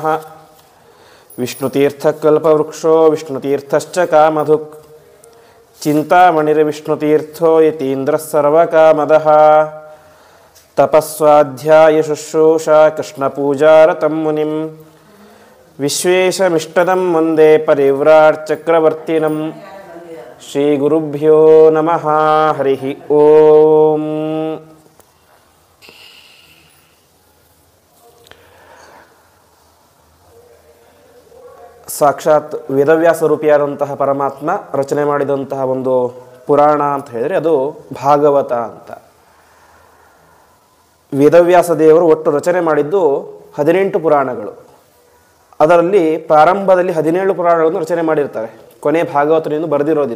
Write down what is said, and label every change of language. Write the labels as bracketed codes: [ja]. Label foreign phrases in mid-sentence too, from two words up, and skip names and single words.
[sa] विष्णुतीर्थकल्पवृक्षो विष्णुतीर्थश्च कामधुक् चिन्तामणिर्विष्णुतीर्थो यतीन्द्रः सर्वकामदः तपस्वाध्याय शुश्रूषा कृष्णपूजारतं मुनिं विश्वेशमिष्टदं वन्दे परिव्राट्चक्रवर्तिनं श्रीगुरुभ्यो नमः। हरिः ओಂ। [kn] ಸಾಕ್ಷಾತ್ ವೇದವ್ಯಾಸ ರೂಪಿಯಾದಂತಹ ಪರಮಾತ್ಮ ರಚನೆ ಮಾಡಿದಂತಹ ಒಂದು ಪುರಾಣ ಅಂತ ಹೇಳಿದರೆ ಅದು ಭಾಗವತ ಅಂತ. ವೇದವ್ಯಾಸ ದೇವರು ಒಟ್ಟು ರಚನೆ ಮಾಡಿದ್ದು 18 ಪುರಾಣಗಳು. ಅದರಲ್ಲಿ ಪ್ರಾರಂಭದಲ್ಲಿ 17 ಪುರಾಣಗಳನ್ನು ರಚನೆ ಮಾಡಿರ್ತಾರೆ, ಕೊನೆ ಭಾಗವತನಿಂದ ಬರೆದಿರೋದಿಲ್ಲ.